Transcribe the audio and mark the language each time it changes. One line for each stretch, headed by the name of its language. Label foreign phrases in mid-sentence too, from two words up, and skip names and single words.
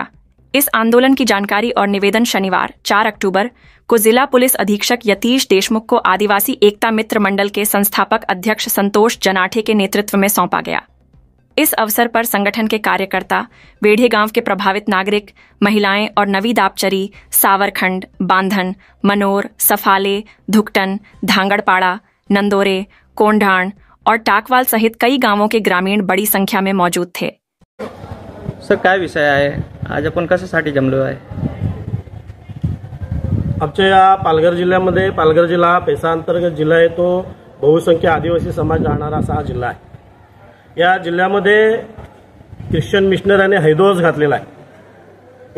Hindi: इस आंदोलन की जानकारी और निवेदन शनिवार 4 अक्टूबर को जिला पुलिस अधीक्षक यतीश देशमुख को आदिवासी एकता मित्र मंडल के संस्थापक अध्यक्ष संतोष जनाठे के नेतृत्व में सौंपा गया। इस अवसर पर संगठन के कार्यकर्ता, वेढ़े गांव के प्रभावित नागरिक, महिलाएं और नवी दापचरी, सावरखंड, बांधन, मनोर, सफाले, धुकटन, धांगड़पाड़ा, नंदोरे, कोंढाण और टाकवाल सहित कई गांवों के ग्रामीण बड़ी संख्या में मौजूद थे।
Marathi: सर, काय विषय आहे? आज आपण कशासाठी जमलो आहे? आमच्या या पालघर जिल्ह्यामध्ये, पालघर जिल्हा हा पेसा अंतर्गत जिल्हा आहे। तो बहुसंख्य आदिवासी समाज राहणारा असा हा जिल्हा आहे। या जिल्ह्यामध्ये ख्रिश्चन मिशनऱ्यांनी हैदोस घातलेला आहे।